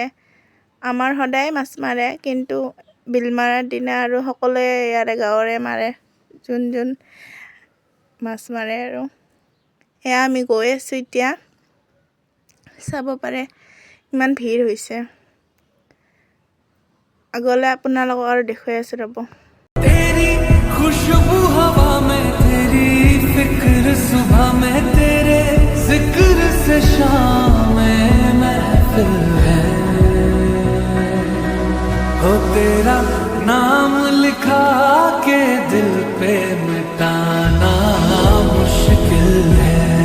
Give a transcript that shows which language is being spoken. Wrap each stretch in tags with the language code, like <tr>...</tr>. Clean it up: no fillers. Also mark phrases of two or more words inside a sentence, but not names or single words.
<as>আমাৰ সদায় মাছ মাৰে, কিন্তু বিল মাৰাৰ দিনা আৰু সকলোৱে ইয়াৰে গাঁৱৰে মাৰে, যোন মাছ মাৰে আৰু। এয়া আমি গৈ আছোঁ এতিয়া। চাব পাৰে ইমান ভিৰ হৈছে। আগলৈ আপোনালোকক আৰু দেখুৱাই আছোঁ ৰ'ব।</as> <hi>तेरी खुशबू हवा में, तेरी फिक्र सुबह में, तेरे जिक्र से शाम में महफिल है। हो तेरा नाम लिखा के दिल पे मिटाना मुश्किल है।</hi>